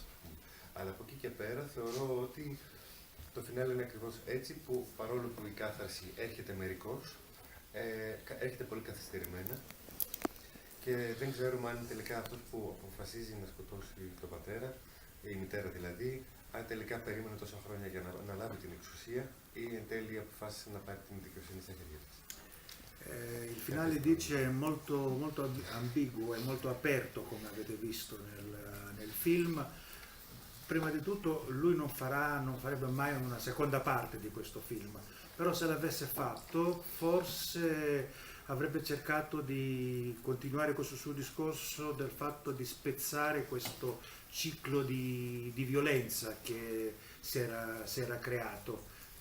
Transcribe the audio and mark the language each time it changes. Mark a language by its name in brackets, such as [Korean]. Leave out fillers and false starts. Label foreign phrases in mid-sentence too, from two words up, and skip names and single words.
[Greek] Αλλά από εκεί και πέρα θεωρώ ότι το φινάλε είναι ακριβώς έτσι, που παρόλο που η κάθαρση έρχεται μερικώς, έρχεται πολύ καθυστερημένα και δεν ξέρουμε αν τελικά αυτός που αποφασίζει να σκοτώσει τον πατέρα, η μητέρα δηλαδή, αν τελικά περίμενε τόσα χρόνια για να λάβει την εξουσία ή εν τέλει αποφάσισε να πάρει την δικαιοσύνη στα χέρια της. [Italian] Il finale dice è molto ambiguo e molto aperto, come avete visto nel film. Prima di tutto lui non farebbe mai una seconda parte di questo film, però se l'avesse fatto forse avrebbe cercato di continuare questo suo discorso del fatto di spezzare questo ciclo di violenza che si era creato.